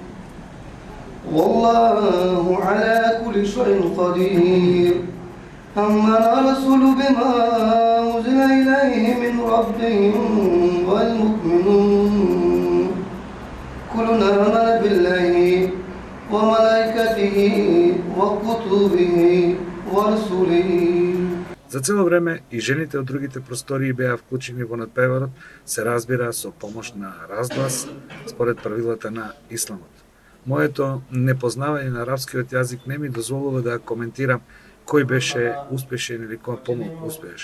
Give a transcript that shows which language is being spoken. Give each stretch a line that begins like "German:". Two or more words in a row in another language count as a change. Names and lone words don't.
Arabic: والله على كل شيء قدير أما الرسول بما أنزل إليه من ربهم والمؤمنون كلنا آمن بالله وملائكته وكتبه ورسله.
Macedonian: За цело време и жените од другите простории беа вклучени во надпреварот, се разбира со помош на разглас според правилата на исламот. Моето непознавање на арапскиот јазик не ми дозволува да коментирам кој беше успешен или кој помалку успееше.